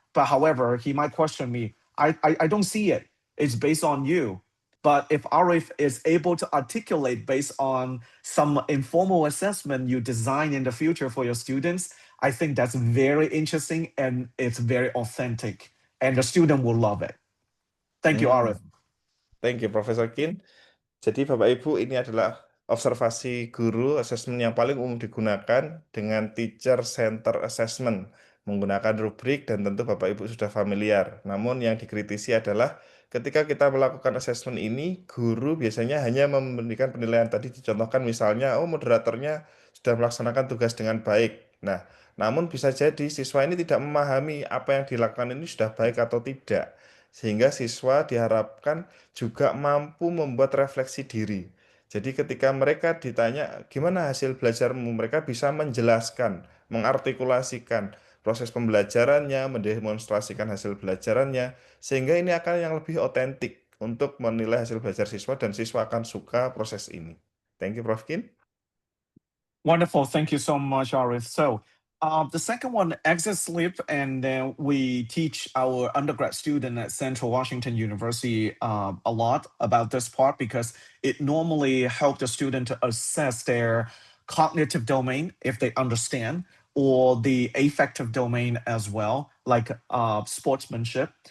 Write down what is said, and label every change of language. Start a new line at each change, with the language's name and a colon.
English: But however, he might question me, I don't see it. It's based on you. But if Arif is able to articulate based on some informal assessment you design in the future for your students, I think that's very interesting and it's very authentic. And the student will love it. Thank you, Hmm. Arif. Thank you, Profesor Kin.
Indonesian: Jadi Bapak Ibu, ini adalah observasi guru asesmen yang paling umum digunakan dengan
English: teacher center assessment,
Indonesian: menggunakan rubrik dan tentu Bapak Ibu sudah familiar. Namun yang dikritisi adalah ketika kita melakukan asesmen ini, guru biasanya hanya memberikan penilaian tadi dicontohkan misalnya, oh moderatornya sudah melaksanakan tugas dengan baik. Nah, namun bisa jadi siswa ini tidak memahami apa yang dilakukan ini sudah baik atau tidak. Sehingga siswa diharapkan juga mampu membuat refleksi diri. Jadi ketika mereka ditanya gimana hasil belajarmu, mereka bisa menjelaskan, mengartikulasikan proses pembelajarannya, mendemonstrasikan hasil belajarannya, sehingga ini akan yang lebih otentik untuk menilai hasil belajar siswa dan siswa akan suka proses ini.
English: Thank you, Prof. Kin. Wonderful. Thank you so much, Arif. So, the second one, exit slip, and then we teach our undergrad student at Central Washington University a lot about this part because it normally helps the student to assess their cognitive domain if they understand, or the affective domain as well, like sportsmanship.